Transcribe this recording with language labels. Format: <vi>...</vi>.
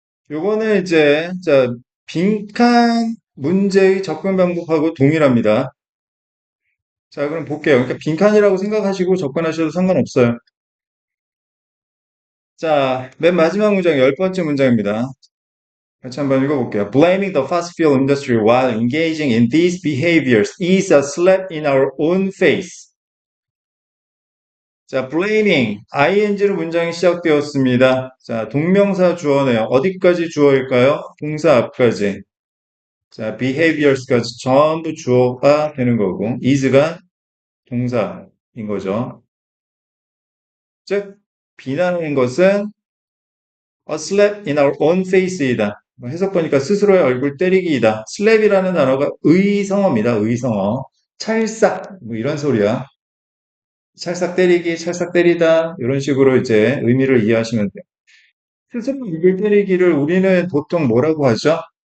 <ko>요거는 빈칸 문제의 접근 방법하고 동일합니다. 자, 그럼 볼게요. 그러니까 빈칸이라고 생각하시고 접근하셔도 상관없어요. 자, 맨 마지막 문장, 열 번째 문장입니다. 같이 한번 읽어볼게요.</ko> <en>Blaming the fossil fuel industry while engaging in these behaviors is a slap in our own face.</en> <ko>자, blaming, ing로 문장이 시작되었습니다. 자, 동명사 주어네요. 어디까지 주어일까요? 동사 앞까지. 자, behaviors까지 전부 주어가 되는 거고, is가 동사인 거죠. 즉, 비난하는 것은</ko> <en>a slap in our own face</en> <ko>이다. 해석 보니까 스스로의 얼굴 때리기이다. slap이라는 단어가 의성어입니다. 의성어. 찰싹, 뭐 이런 소리야. 찰싹 때리기, 찰싹 때리다. 이런 식으로 이제 의미를 이해하시면 돼요. 스스로 얼굴 때리기를 우리는 보통 뭐라고 하죠?</ko>